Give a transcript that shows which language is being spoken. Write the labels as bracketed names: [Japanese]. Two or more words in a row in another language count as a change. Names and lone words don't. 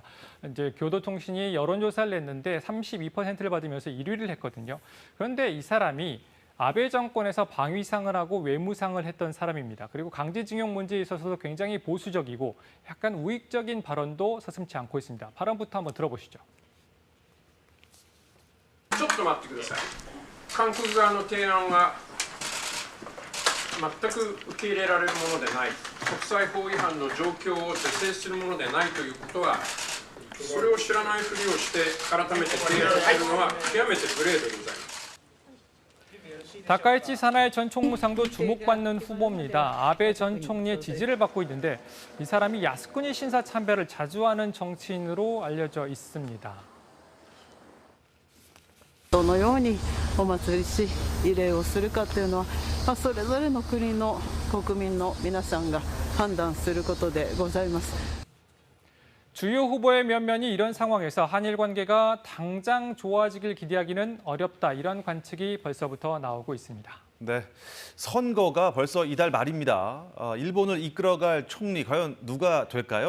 [Korean] 이제 교도통신이 여론조사를 냈는데 32%를 받으면서 1위를 했거든요. 그런데 이 사람이 아베 정권에서 방위상을 하고 외무상을 했던 사람입니다. 그리고 강제징용 문제에 있어서도 굉장히 보수적이고 약간 우익적인 발언도 서슴지 않고 있습니다. 발언부터 한번 들어보시죠. [Japanese] ちょっと待ってください。韓国側の提案が全く受け入れられるものでない、国際法違反の状況を是正するものでないということは、それを知らないふりをして改めて提案するのは極めて無礼でございます。 [Korean] 다카이치 사나이 전 총무상도 주목받는 후보입니다. 아베 전 총리의 지지를 받고 있는데 이 사람이 야스쿠니 신사 참배를 자주 하는 정치인으로 알려져 있습니다. [Japanese] どのようにお祭りし慰霊をするかというのは、それぞれの国の国民の皆さんが判断することでございます。 [Korean] 주요 후보의 면면이 이런 상황에서 한일 관계가 당장 좋아지길 기대하기는 어렵다. 이런 관측이 벌써부터 나오고 있습니다. 네, 선거가 벌써 이달 말입니다. 일본을 이끌어갈 총리 과연 누가 될까요?